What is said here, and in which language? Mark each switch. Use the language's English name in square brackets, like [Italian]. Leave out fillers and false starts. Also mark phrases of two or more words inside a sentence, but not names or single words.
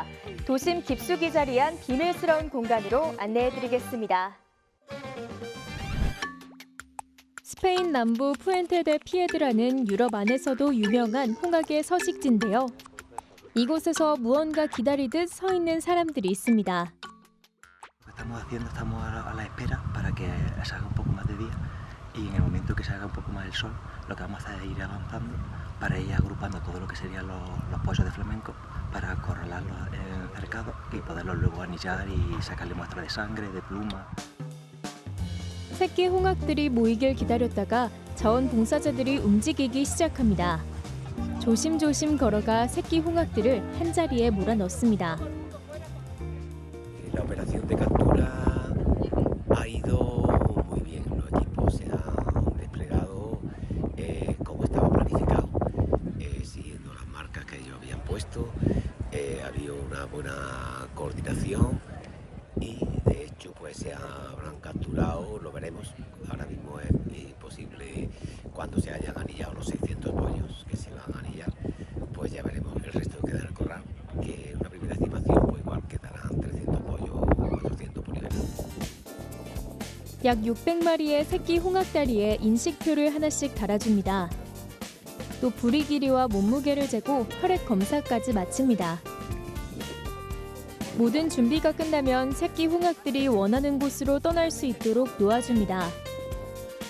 [Korean] 도심 깊숙이 자리한 비밀스러운 공간으로 안내해드리겠습니다. 스페인 남부 푸엔테데 피에드라는 유럽 안에서도 유명한 홍학의 서식지인데요. 이곳에서 무언가 기다리듯 서 있는 사람들이 있습니다. [Spanish] Estamos a la espera para que salga un poco más de día y en el momento que salga un poco más el sol, lo que vamos a hacer es ir avanzando para ir agrupando todo lo que serían los pollos de flamenco para acorralarlos en el cercado y poderlos luego anillar y sacarle muestras de sangre, de pluma. [Korean] 새끼 홍학들이 모이길 기다렸다가 자원봉사자들이 움직이기 시작합니다. 조심조심 걸어가 새끼 홍학들을 한자리에 몰아넣습니다. [Spanish] La operación de captura ha ido muy bien. Los equipos se han desplegado como estaba planificado, siguiendo las marcas que ellos habían puesto. Había una buena coordinación y de hecho pues se habrán capturado, lo veremos. Ahora mismo es imposible cuando se hayan anillado los 600 pollos que se van a anillar, pues ya veremos el resto que queda en el corral, que una primera estimación pues igual quedarán 300 pollos o 400 por liberar. [Korean] 약 600마리의 새끼 홍학다리에 인식표를 하나씩 달아줍니다. 또 부리 길이와 몸무게를 재고 혈액 검사까지 마칩니다. 모든 준비가 끝나면 새끼 홍학들이 원하는 곳으로 떠날 수 있도록 놓아줍니다.